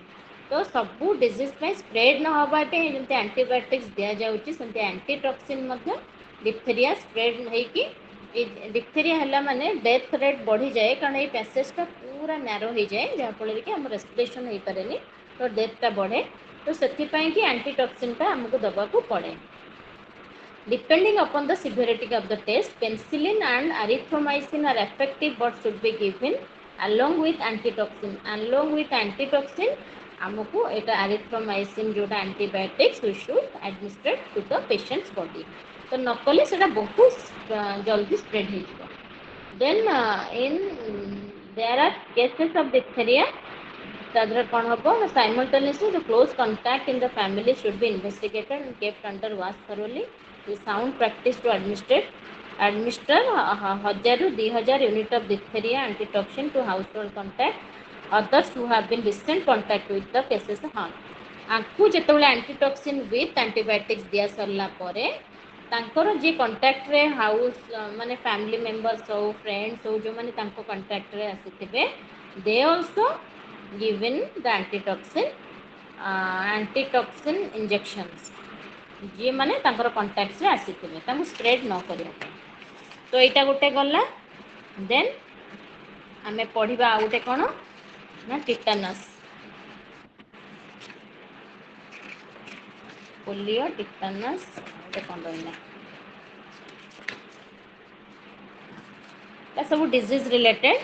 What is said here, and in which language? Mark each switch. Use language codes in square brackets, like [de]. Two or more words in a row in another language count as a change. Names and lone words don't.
[or] ତ ସବୁ ଡିଜିଜ୍ ପାଇଁ ସ୍ପ୍ରେଡ୍ ନ ହେବା ପାଇଁ ଯେମିତି ଆଣ୍ଟିବାୟୋଟିକ୍ସ ଦିଆଯାଉଛି, ସେମିତି ଆଣ୍ଟିଟକ୍ସିନ୍ ମଧ୍ୟ [en] diphtheria spread [or] ହେଇକି, ଡିପ୍ଥେରିଆ ହେଲା ମାନେ [en] death rate [or] ବଢ଼ିଯାଏ, କାରଣ ଏଇ ପ୍ୟାସେଜଟା ପୁରା ନ୍ୟାରୋ ହେଇଯାଏ, ଯାହାଫଳରେ କି ଆମ ରେସ୍ପିରେସନ୍ ହେଇପାରେନି, ତ ଡେଥ୍ଟା ବଢ଼େ। ତ ସେଥିପାଇଁ କି ଆଣ୍ଟିଟକ୍ସିନ୍ଟା ଆମକୁ ଦେବାକୁ ପଡ଼େ। [en] Depending upon the severity of the test, penicillin and erythromycin are effective but should be given along with antitoxin. Along with antitoxin, [or] ଆମକୁ ଏଇଟା erythromycin ଯୋଉଟା [en] antibiotics we should administer to the patient's body. [or] ତ ନ କଲେ ସେଇଟା ବହୁତ ଜଲ୍ଦି ସ୍ପ୍ରେଡ୍ ହେଇଯିବ। [en] Then there are cases of diphtheria. [or] ତା ଦେହରେ କ'ଣ ହେବ ନା, [en] simultaneously the close contact in the family should be investigated and kept under watch thoroughly. With sound practice to administer 1000 to 2000 unit of diphtheria antitoxin to household contact others who have been recent contact with the cases. [or] ଆଙ୍କୁ ଯେତେବେଳେ [en] antitoxin with antibiotics [or] ଦିଆ ସରିଲା ପରେ, ତାଙ୍କର ଯିଏ କଣ୍ଟାକ୍ଟରେ ହାଉସ୍ ମାନେ [en] family members [or] ହଉ, ଫ୍ରେଣ୍ଡସ୍ ହଉ, ଯେଉଁମାନେ ତାଙ୍କ କଣ୍ଟାକ୍ଟରେ ଆସିଥିବେ, [en] they also given the antitoxin injections, [or] ଯିଏ ମାନେ ତାଙ୍କର କଣ୍ଟାକ୍ଟରେ ଆସିଥିବେ, ତାଙ୍କୁ ସ୍ପ୍ରେଡ୍ ନ କରିବା ପାଇଁ। ତ ଏଇଟା ଗୋଟେ ଗଲା। ଦେନ୍ ଆମେ ପଢ଼ିବା ଆଉ ଗୋଟେ କ'ଣ ନା, ଟିଟାନସ୍। ପୋଲିଓ, ଟିଟାନସ୍, ଗୋଟେ କ'ଣ ରହିଲା, ଏ ସବୁ [en] disease related.